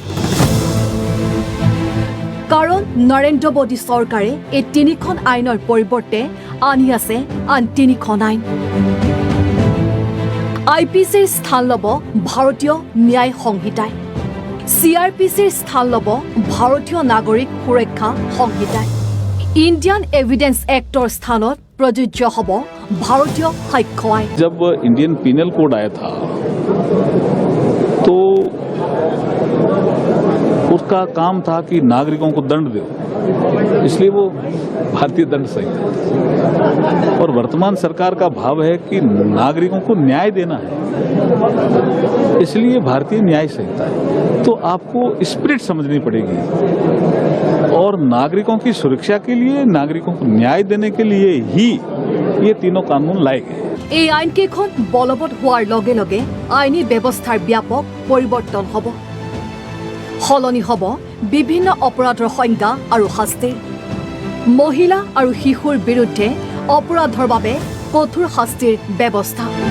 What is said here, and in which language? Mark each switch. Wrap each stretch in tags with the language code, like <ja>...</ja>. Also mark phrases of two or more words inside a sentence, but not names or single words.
<as>কাৰণ নৰেন্দ্ৰ মোদী চৰকাৰে এই 3খন আইনৰ পৰিৱৰ্তে আনি আছে আন 3খন আইন IPCৰ স্থান ল'ব ভাৰতীয় ন্যায় সংহিতাই CRPCৰ স্থান ল'ব ভাৰতীয় নাগৰিক সুৰক্ষা সংহিতাই ইণ্ডিয়ান এভিডেন্স এক্টৰ স্থানত প্ৰযোজ্য হ'ব ভাৰতীয় সাক্ষ্য আইন</as> <hi>जब इंडियन पीनल कोड आया था तो उसका काम था कि नागरिकों को दंड दो, इसलिए वो भारतीय दंड संहिता, और वर्तमान सरकार का भाव है कि नागरिकों को न्याय देना है, इसलिए भारतीय न्याय संहिता है। तो आपको स्पिरिट समझनी पड़ेगी, और नागरिकों की सुरक्षा के लिए, नागरिकों को न्याय देने के लिए ही ये तीनों कानून लाए गए।</hi> <as>এই আইনকেইখন বলবৎ হোৱাৰ লগে লগে আইনী ব্যৱস্থাৰ ব্যাপক পৰিৱৰ্তন হ'ব সলনি হ'ব বিভিন্ন অপৰাধৰ সংজ্ঞা আৰু শাস্তিৰ মহিলা আৰু শিশুৰ বিৰুদ্ধে অপৰাধৰ বাবে কঠোৰ শাস্তিৰ ব্যৱস্থা</as>